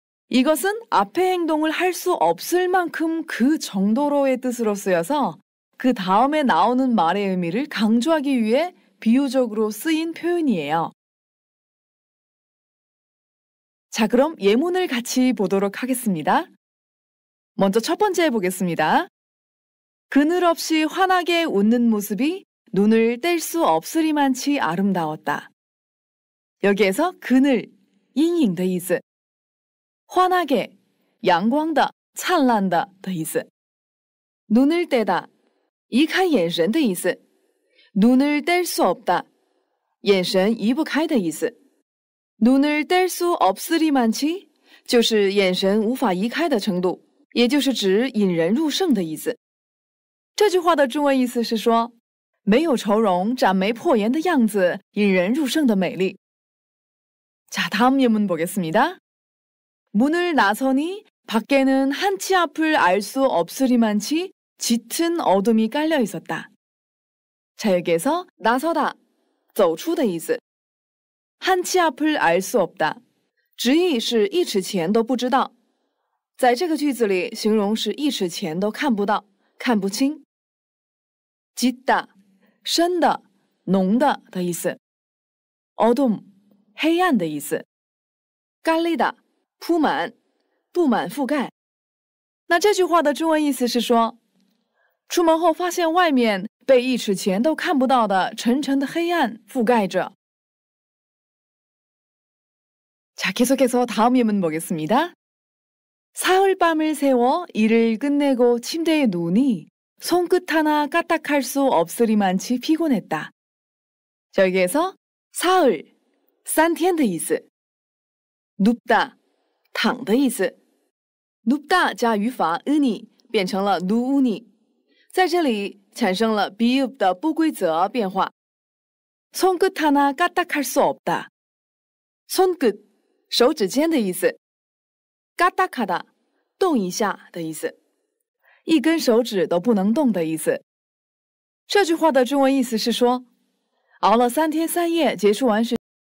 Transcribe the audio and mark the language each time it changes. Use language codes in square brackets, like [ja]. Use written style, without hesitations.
[ko] 이것은 앞의 행동을 할 수 없을 만큼 그 정도로의 뜻으로 쓰여서 그 다음에 나오는 말의 의미를 강조하기 위해 비유적으로 쓰인 표현이에요. 자, 그럼 예문을 같이 보도록 하겠습니다. 먼저 첫 번째 보겠습니다. 그늘 없이 환하게 웃는 모습이 눈을 뗄 수 없으리만치 아름다웠다. 여기에서 그늘, [zh] 阴影的意思, [ko] 환하게, [zh] 阳光的,灿烂的的意思. [ko] 눈을 떼다, [zh] 移开眼神的意思. [ko] 눈을 뗄 수 없다, [zh] 眼神移不开的意思. 눈을 뗄 수 없으리만치 就是眼神无法移开的程度，也就是指引人入胜的意思。这句话的中文意思是说，没有愁容、展眉破颜的样子，引人入胜的美丽。 [ko] 자, 다음 예문 보겠습니다. 문을 나서니 밖에는 한치 앞을 알 수 없으리만치 짙은 어둠이 깔려 있었다. 자, 여기에서 나서다, [zh] 走出的意思。 [ko] 한치 앞을 알 수 없다， [zh] 直译是一尺前都不知道。在这个句子里，形容是一尺前都看不到、看不清。 짙다，深的、浓的的意思。 어둠，黑暗的意思。 깔리다，铺满、布满、覆盖。那这句话的中文意思是说，出门后发现外面被一尺前都看不到的沉沉的黑暗覆盖着。 [ko] 자, 계속해서 다음 예문 보겠습니다. 사흘밤을 새워 일을 끝내고 침대에 누우니 손끝 하나 까딱할 수 없으리만치 피곤했다. 자, 여기에서 사흘, [zh] 三天的意思. [ko] 눕다, [zh] 躺的意思. 눕다加语法 으니 变成了 누우니. 在这里产生了 비읍 的不规则变化. [ko] 손끝 하나 까딱할 수 없다. [zh] 손끝 手指尖的意思，嘎达卡达，动一下的意思，一根手指都不能动的意思。这句话的中文意思是说，熬了3天3夜，结束完事。